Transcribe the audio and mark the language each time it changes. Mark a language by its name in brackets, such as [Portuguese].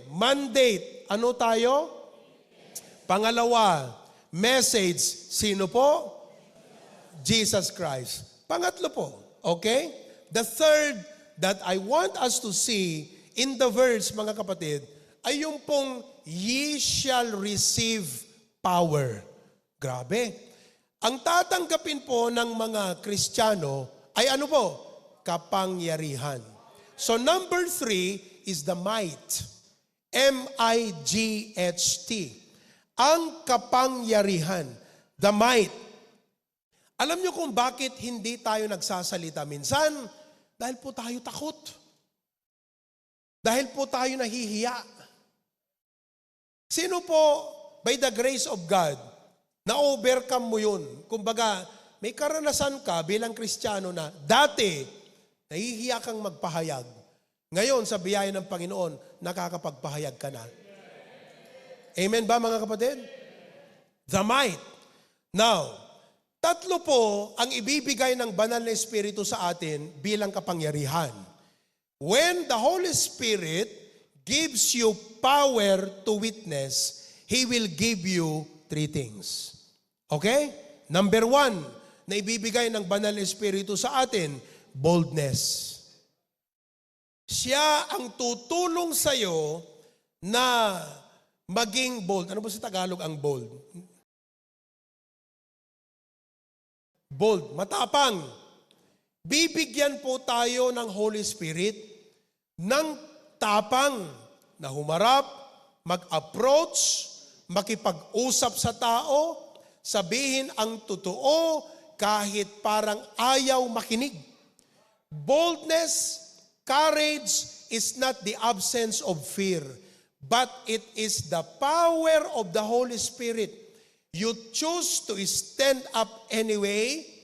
[Filipino] Mandate, ano tayo? Pangalawa, message, sino po? Jesus Christ. Pangatlo po, okay? [English] The third that I want us to see in the verse, [Filipino] mga kapatid, ay yung pong, [English] ye shall receive power. [Filipino] Grabe. Ang tatanggapin po ng mga Kristiyano ay ano po? [English] Kapangyarihan. So number 3 is the might. M-I-G-H-T. [Filipino] Ang kapangyarihan. [English] The might. [Filipino] Alam nyo kung bakit hindi tayo nagsasalita minsan? Dahil po tayo takot. Dahil po tayo nahihiya. Sino po, [English] by the grace of God, [Filipino] na-overcome mo yun? Kumbaga, may karanasan ka bilang Kristiyano na dati, nahihiya kang magpahayag. Ngayon, sa biyaya ng Panginoon, nakakapagpahayag ka na. [English] Amen ba, mga kapatid? The might. Now, [Filipino] Tatlo po ang ibibigay ng banal na Espiritu sa atin bilang kapangyarihan. [English] When the Holy Spirit gives you power to witness, He will give you three things. [Filipino] Okay? Number one, na ibibigay ng banal na Espiritu sa atin, boldness. Siya ang tutulong sa'yo na maging bold. Ano ba sa Tagalog ang bold? Bold, matapang. Bibigyan po tayo ng Holy Spirit ng tapang na humarap, mag-approach, makipag-usap sa tao, sabihin ang totoo kahit parang ayaw makinig. [English] Boldness, courage is not the absence of fear, but it is the power of the Holy Spirit. You choose to stand up anyway.